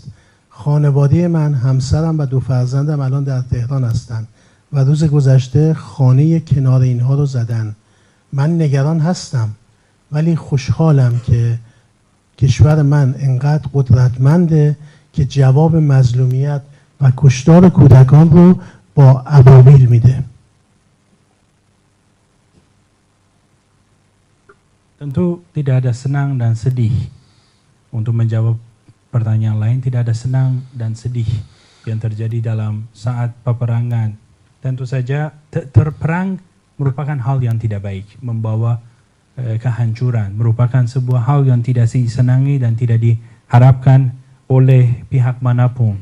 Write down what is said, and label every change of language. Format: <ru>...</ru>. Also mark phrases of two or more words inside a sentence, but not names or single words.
<fa>خانواده من، همسرم و 2 فرزندم الان در تهران هستن و روز گذشته خانه کنار اینها رو زدن. من نگران هستم ولی خوشحالم که کشور من انقدر قدرتمنده که جواب مظلومیت و کشتار کودکان رو با ابابیل میده.</fa> <id>Tentu tidak ada senang dan sedih. Untuk menjawab pertanyaan lain, tidak ada senang dan sedih yang terjadi dalam saat peperangan. Tentu saja terperang merupakan hal yang tidak baik, membawa kehancuran, merupakan sebuah hal yang tidak disenangi dan tidak diharapkan oleh pihak manapun.</id>